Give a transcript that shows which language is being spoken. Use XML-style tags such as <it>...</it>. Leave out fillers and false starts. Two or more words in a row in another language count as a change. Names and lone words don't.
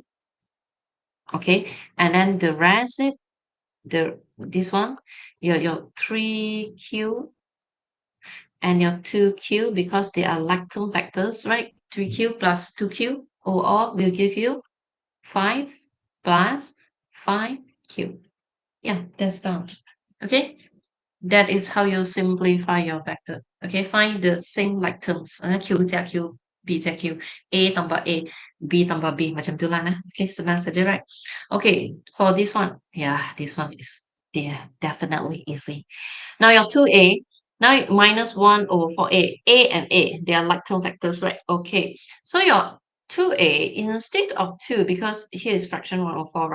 <en>Okay, and then the rest, this one, your 3q and your 2q, because they are like term factors, right? 3q plus 2q all will give you 5 plus 5q. Yeah, that's done. Okay, that is how you simplify your vector. Okay, find the same like terms.</en> <zh>Q 加 Q, B 加 Q,</zh> <ms>A tambah A, B tambah B. Macam tu lah. Okay, senang saja,</ms> <en>right? Okay, for this one, yeah, this one is definitely easy. Now your 2A, now minus 1 over 4A. A and A, they are like term vectors, right? Okay, so your 2A, instead of 2, because here is fraction 1 over 4, right?</en>